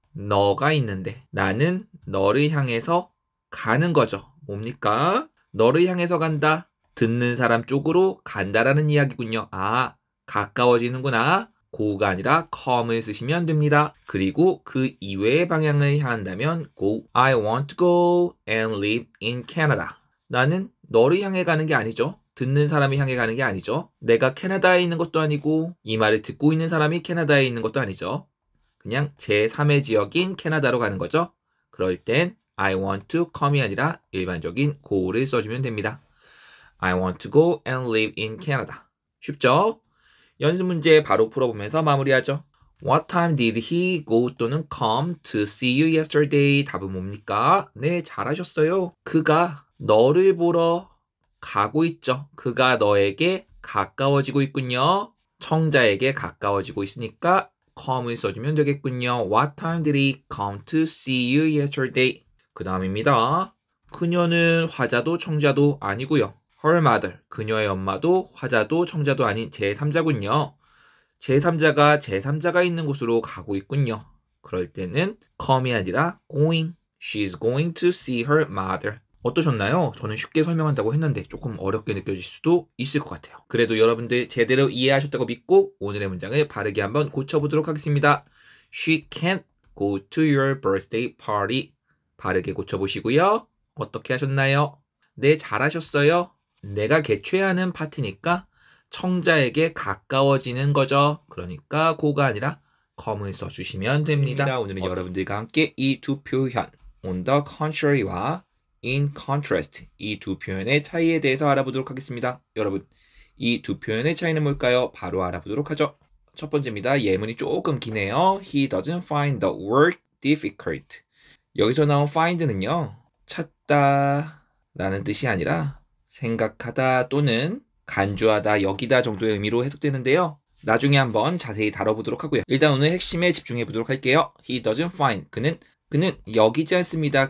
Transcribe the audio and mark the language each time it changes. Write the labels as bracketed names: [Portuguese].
[Korean] 너가 있는데 나는 너를 향해서 가는 거죠. 뭡니까? 너를 향해서 간다. 듣는 사람 쪽으로 간다라는 이야기군요. 아, 가까워지는구나. go가 아니라 come을 쓰시면 됩니다. 그리고 그 이외의 방향을 향한다면 go. [English] I want to go and live in Canada. [Korean] 나는 너를 향해 가는 게 아니죠. 듣는 사람이 향해 가는 게 아니죠. 내가 캐나다에 있는 것도 아니고 이 말을 듣고 있는 사람이 캐나다에 있는 것도 아니죠. 그냥 제3의 지역인 캐나다로 가는 거죠. 그럴 땐 [English] I want to come [Korean] 이 아니라 일반적인 go를 써주면 됩니다. [English] I want to go and live in Canada. [Korean] 쉽죠? 연습 문제 바로 풀어보면서 마무리하죠. [English] What time did he go 또는 come to see you yesterday? [Korean] 답은 뭡니까? 네, 잘하셨어요. 그가 너를 보러 가고 있죠. 그가 너에게 가까워지고 있군요. 청자에게 가까워지고 있으니까 come을 써주면 되겠군요. [English] What time did he come to see you yesterday? [Korean] 그 다음입니다. 그녀는 화자도 청자도 아니고요. Her mother, 그녀의 엄마도 화자도 청자도 아닌 제3자군요. 제3자가 제3자가 있는 곳으로 가고 있군요. 그럴 때는 come이 아니라 going. [English] She's going to see her mother. [Korean] 어떠셨나요? 저는 쉽게 설명한다고 했는데 조금 어렵게 느껴질 수도 있을 것 같아요. 그래도 여러분들 제대로 이해하셨다고 믿고 오늘의 문장을 바르게 한번 고쳐보도록 하겠습니다. [English] She can't go to your birthday party. [Korean] 바르게 고쳐보시고요. 어떻게 하셨나요? 네, 잘하셨어요. 내가 개최하는 파티니까 청자에게 가까워지는 거죠. 그러니까 go가 아니라 come을 써주시면 됩니다. 오늘은 여러분들과 함께 이 두 표현 on the contrary와 in contrast 이 두 표현의 차이에 대해서 알아보도록 하겠습니다. 여러분, 이 두 표현의 차이는 뭘까요? 바로 알아보도록 하죠. 첫 번째입니다. 예문이 조금 기네요. [English] He doesn't find the work difficult. [Korean] 여기서 나온 find는요. 찾다 라는 뜻이 아니라 생각하다 또는 간주하다, 여기다 정도의 의미로 해석되는데요. 나중에 한번 자세히 다뤄보도록 하고요. 일단 오늘 핵심에 집중해 보도록 할게요. [English] He doesn't find. [Korean] 그는 여기지 않습니다.